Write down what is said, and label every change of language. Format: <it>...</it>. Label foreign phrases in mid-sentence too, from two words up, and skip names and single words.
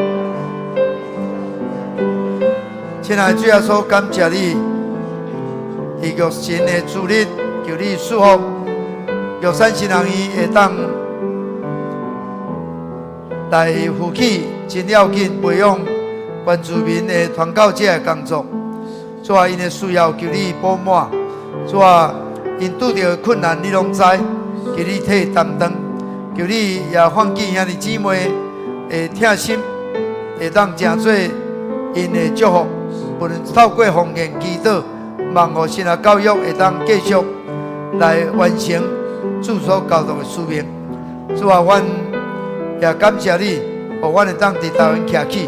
<nan>亲爱的主耶稣，感谢你，伫玉神的主日，求你祝福玉山新人院会当来负起真要紧培养原住民的传教者的工作，主啊，因的需要求你补满，主啊，因拄到的困难你拢知，求你替担当，求你也放记兄弟姊妹的疼心，会当成做因的祝福，无论透过奉献祈祷，望互神学教育会当继续来完成主所交代的使命。主啊，阮也感谢你， 互阮会当伫台湾徛起。</nan>